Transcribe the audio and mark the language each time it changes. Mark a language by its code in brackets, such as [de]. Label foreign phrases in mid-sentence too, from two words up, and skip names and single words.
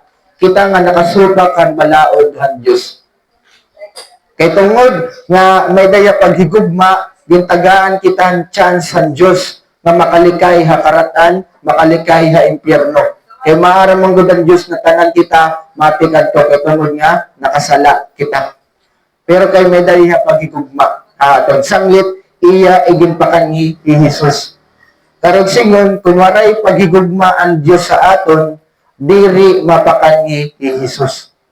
[war] Kita nga nakasupa kan balaod ang Dios. Kay tungod nga may daya paghigugma, gintagaan kita ang chance ang Dios nga makalikay ha karatan, makalikay ha impyerno. Kay maaram ang ang Dios na tanan kita matikad to kay tungod nga nakasala kita. Pero kay may daya paghigugma aton sanglit iya iginpakanhi ni Jesus. Karog singon kun waray paghigugma ang Dios sa aton, diri mapakanhi ni Jesus.